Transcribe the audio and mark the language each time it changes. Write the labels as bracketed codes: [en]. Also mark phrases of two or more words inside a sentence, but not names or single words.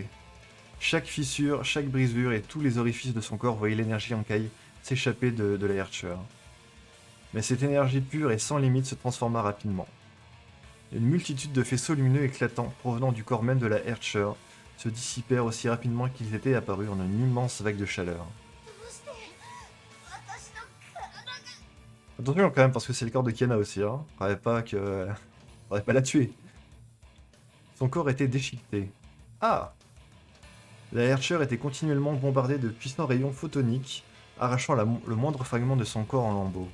[fr] Chaque fissure, chaque brisure et tous les orifices de son corps voyaient l'énergie en caille s'échapper de la Herrscher. Mais cette énergie pure et sans limite se transforma rapidement. Une multitude de faisceaux lumineux éclatants provenant du corps même de la Herrscher se dissipèrent aussi rapidement qu'ils étaient apparus en une immense vague de chaleur. [ja] どうして私の体が。 [fr] Attention quand même parce que c'est le corps de Kiana aussi, hein. Faudrait pas la tuer. Son corps était déchiqueté. Ah! La Herrscher était continuellement bombardée de puissants rayons photoniques, arrachant le moindre fragment de son corps en lambeaux.